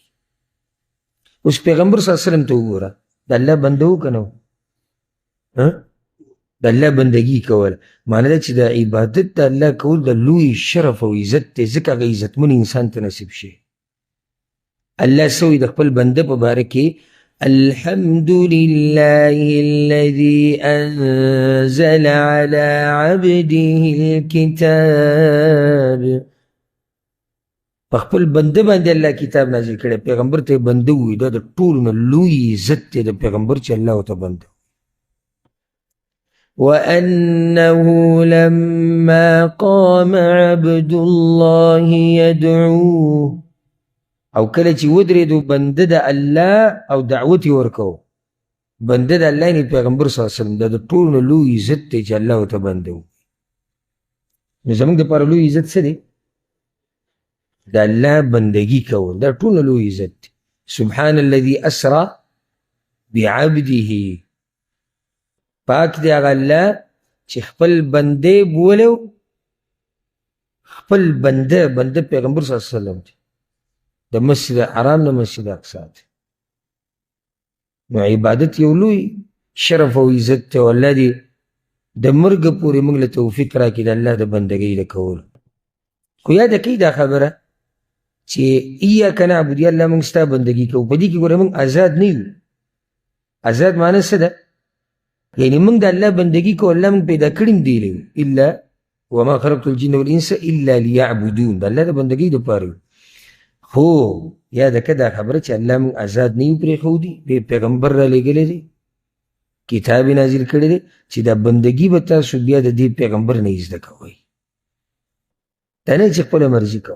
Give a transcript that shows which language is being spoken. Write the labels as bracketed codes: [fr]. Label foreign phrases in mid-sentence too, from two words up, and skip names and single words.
[ps] اوس پیغمبر [ar] صلی الله علیه وسلم [ps] ته وګوره، د الله بنده و که نه و؟ د الله بندګي کول معنی ده چې د عبادت د الله کول د لوی شرف او عزت دی، ځکه هغه عزتمن انسان ته نصیب شي. الله څه وایي د خپل بنده په باره کې؟ [ar] الحمد لله الذي انزل على عبده الكتاب، [ps] په خپل بنده باندې الله کتاب نازل کړی. پیغمبر ته بنده وایي، دا د ټولو نه لوی عزت دی د پیغمبر چې الله ورته بنده. [ar] وأنه لما قام عبد الله يدعوه، [ps] او کله چې ودرېدو بنده د الله او دعوت یې ورکو، بنده د الله یعنې پیغمبر [ar] صلی الله علیه وسلم، [ps] دا د ټولو نه لوی عزت دی چې الله ورته بنده وایي. نو زموږ دپاره لوی عزت څه دی؟ د الله بندګي کول، دا ټولو نه لوی عزت دی [ar] سبحان الذي اسرا بعبده، [ps] پاک دی هغه الله چې خپل بندې بولو، خپل بنده پیغمبر [ar] صلی الله علیه وسلم [ps] دی، د مسجد حرام نه مسجد اقصی دی. نو عبادت یو لوی شرف او عزت ته، او الله دې د مرګ پورې موږ له توفیق راکړي د الله د بندګۍ د کولو. خو یاده کوي دا خبره چې [ar] ایاک نعبد، [ps] یا الله موږ ستا بندګي کوو. په دې کې ګوره موږ آزاد نه یو. آزاد معنی څه ده؟ یعنی موږ د الله بندګي کوو، الله موږ پیدا کړي م دی [ar] الا وما خلقت الجن والانس الا ليعبدون، [ps] د الله د بندګۍ دپاره. خو یاده که دا خبره چې الله موږ آزاد نه یو پرېښودي، پیغمبر را لېږلی دی، کتاب یې نازل کړی دی چې دا بندګي به تاسو بیا د دې پیغمبر نه یې زده کوئ، دا نه چې خپله مرضي کوه.